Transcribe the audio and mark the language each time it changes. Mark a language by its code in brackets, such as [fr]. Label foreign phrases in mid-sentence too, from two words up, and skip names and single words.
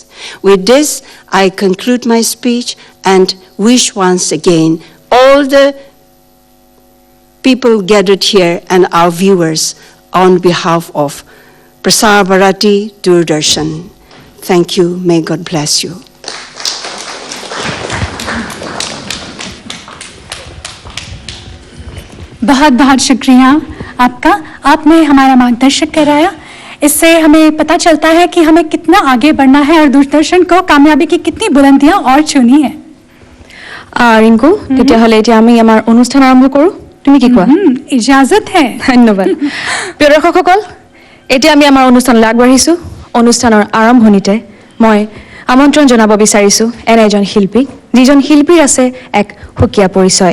[en] With this, I conclude my speech and wish once again all the people gathered here and our viewers on behalf of Prasar Bharati Doordarshan. Thank you. May God bless you. [hi] बहुत बहुत शुक्रिया आपका, आपने हमारा मार्गदर्शन कराया। इससे हमें पता चलता है कि हमें कितना आगे बढ़ना है और दूरदर्शन को कामयाबी की कितनी बुलंदियां और छूनी है। [as] ৰিংকু, তেতিয়াহ'লে এতিয়া আমি আমাৰ অনুষ্ঠান আৰম্ভ কৰোঁ। তুমি কি কোৱা? [hi] इजाज़त है। [as] ধন্যবাদ। প্ৰিয় দৰ্শকসকল, এতিয়া আমি আমাৰ অনুষ্ঠানলৈ আগবাঢ়িছোঁ। অনুষ্ঠানৰ আৰম্ভণিতে মই আমন্ত্ৰণ জনাব বিচাৰিছোঁ এনে এজন শিল্পীক, যিজন শিল্পীৰ আছে এক সুকীয়া পৰিচয়।